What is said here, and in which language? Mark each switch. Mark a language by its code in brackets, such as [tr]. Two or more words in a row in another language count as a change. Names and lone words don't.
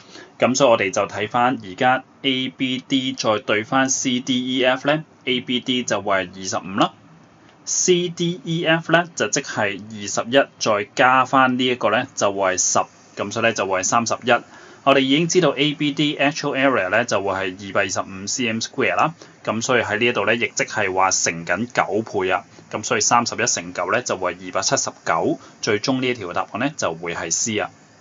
[yue] 咁所以我哋就睇翻而家 ABD 再對翻 CDEF 咧 ，ABD 就會係25啦。CDEF 咧就即係21，再加翻呢一個咧就會係10，咁所以咧就會係31。我哋已經知道 ABD [en] actual area [yue] 咧就會係225 cm² 啦，咁所以喺呢一度咧亦即係話乘緊9倍啊，咁所以31乘9咧就會係279，最終呢一條答案咧就會係 C 啊。